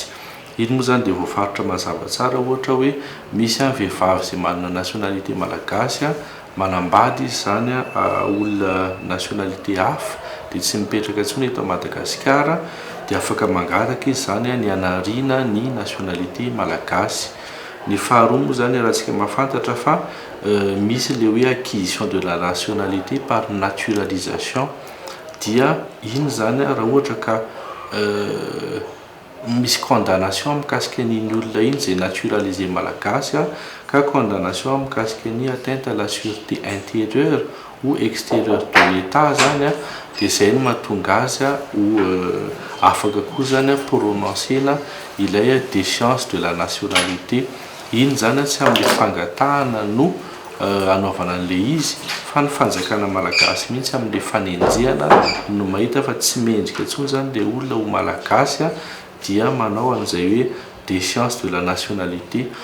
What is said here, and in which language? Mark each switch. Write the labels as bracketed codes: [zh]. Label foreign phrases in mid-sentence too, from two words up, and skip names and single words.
[mg] Iny moa zany dia voafaritra mazava tsara ohatra hoe misy vehivavy izay manana nationalité malagasy manambady izy zany olona nationalité hafa dia tsy mipetraka intsony eto Madagasikara dia afaka mangataka izy zany ny anariana ny nationalité malagasy. Ny faharoa moa zany rahantsika mahafantatra fa misy le hoe [fr] acquisition de la nationalité par naturalisation [mg] dia iny zany raha ohatra ka misy condamnation mikasika n'iny olona iny zay naturalisé malagasy ka condamnation mikasika ny [fr] atteinte à la sûreté intérieure ou extérieure de l'état [mg] zany dia zay no mahatonga azy ho afaka koa zany prononcena ilay [fr] déchéance de la nationalité. [mg] Iny zany tsy amin'ny fangatahana no anaovana an'ilay izy fa ny fanjakana malagasy mihitsy amin'ilay fanenjehana no mahita fa tsy mendrika intsony zany le olona ho malagasy dia manao an'izay hoe [fr] déchéance de la nationalité